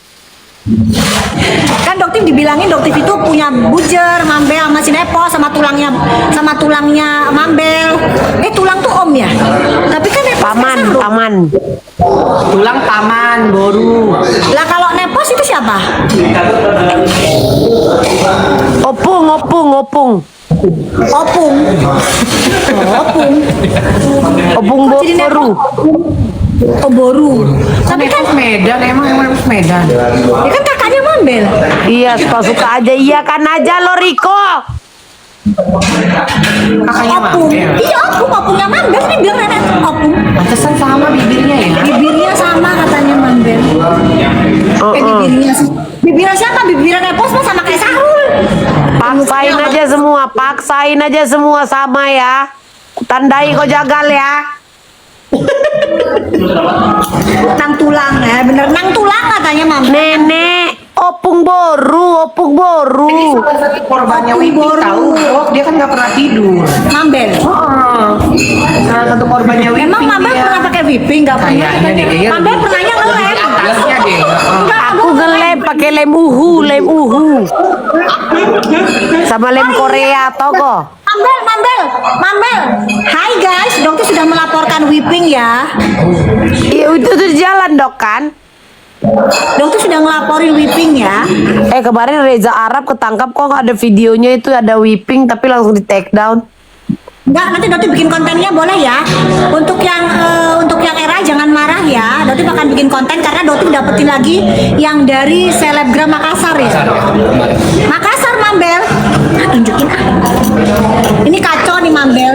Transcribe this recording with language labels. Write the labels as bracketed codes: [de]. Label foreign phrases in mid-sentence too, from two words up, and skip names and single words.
[id] Kan dokter dibilangin dokter itu punya bujer Mambel sama si Nepo sama tulangnya Mambel. Tulang tuh om ya. Tapi kan Nepos Paman, kan seru. paman. tulang paman boru. Lah kalau Nepos itu siapa? Opung, opung, opung. Opung. Opung. Opung Jadi boru. Oh boru. Tapi kan Medan, emang Medan. ya kan kakaknya Mambel. Iya, suka-suka aja. Iya kan aja lo, Riko. Kakaknya Opung. Mambel. Iya opungnya Mambel. Ini bilang nenek opung. Pantesan sama bibirnya ya. Bibirnya sama katanya Mambel. Bibirnya siapa? Bibirnya Nepos mah sama kayak Sahrul. Paksain aja semua, paksain aja semua sama ya. Tandai kau jagal ya. Nang tulang ya, bener nang tulang katanya Mambel. Nenek, [bbc] opung boru, opung boru. [id] Salah satu korbannya Wipi tahu, Dok. Dia kan nggak pernah tidur. Mambel. Salah satu korbannya Wipi. Emang Mambel dia. pernah pakai whipping? Nggak pernah. Kayaknya deh, kayaknya Mambel lebih- pernahnya ngelem. Atasnya deh. Aku ngelem pakai lem uhu, lem uhu. Sama lem Korea tau kok. Mambel. Hai guys, dokter sudah melaporkan whipping ya. Iya itu tuh jalan dok kan. Dokter sudah ngelaporin whipping ya. Kemarin Reza Arab ketangkap kok nggak ada videonya, itu ada whipping tapi langsung di take down. Enggak, nanti dokter bikin kontennya boleh ya. Untuk yang era jangan marah ya. Dokter akan bikin konten karena dokter dapetin lagi yang dari selebgram Makassar ya. Makassar Mambel. Nah, tunjukin ah. Ini kacau nih Mambel.